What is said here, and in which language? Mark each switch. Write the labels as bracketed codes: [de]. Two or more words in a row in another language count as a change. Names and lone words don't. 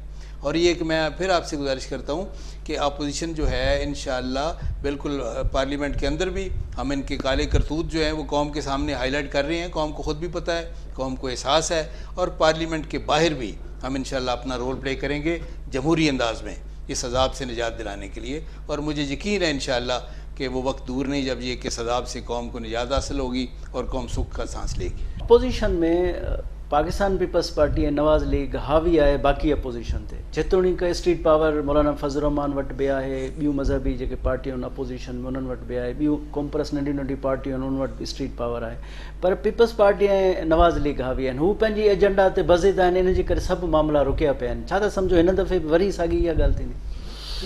[ur] اور یہ کہ میں پھر آپ سے گزارش کرتا ہوں کہ اپوزیشن جو ہے انشاءاللہ بالکل پارلیمنٹ کے اندر بھی ہم ان کے کالے کرتوت جو ہیں وہ قوم کے سامنے ہائی لائٹ کر رہے ہیں، قوم کو خود بھی پتہ ہے، قوم کو احساس ہے، اور پارلیمنٹ کے باہر بھی ہم انشاءاللہ اپنا [en] role play [ur] کریں گے جمہوری انداز میں اس عذاب سے نجات دلانے کے لیے۔ اور مجھے یقین ہے انشاءاللہ کہ وہ وقت دور نہیں جب یہ کہ عذاب سے قوم کو نجات حاصل ہوگی اور قوم سکھ کا سانس لے گی۔ اپوزیشن میں پاکستان پیپلز پارٹی ہے، نواز لیگ حاوی ہے [sd] باقی اپوزیشن تے جتوڻيڪ اسٹریٹ پاور مولانا فضل الرحمان وٽ بي آهي، ٻيون مذهبي जेके پارٽيون آهن اپوزيشن में उन्हनि वटि बि आहे، ॿियूं कॉम्प्रेस नंढी नंढी पार्टियूं आहिनि उन्हनि वटि बि स्ट्रीट पावर आहे, पर पीपल्स पार्टी ऐं नवाज़ लीग हावी आहिनि। हू पंहिंजी एजेंडा ते बज़िद आहिनि, इन जे करे सभु मामला रुकिया पिया आहिनि। छा था सम्झो हिन दफ़े वरी साॻी इहा ॻाल्हि थींदी?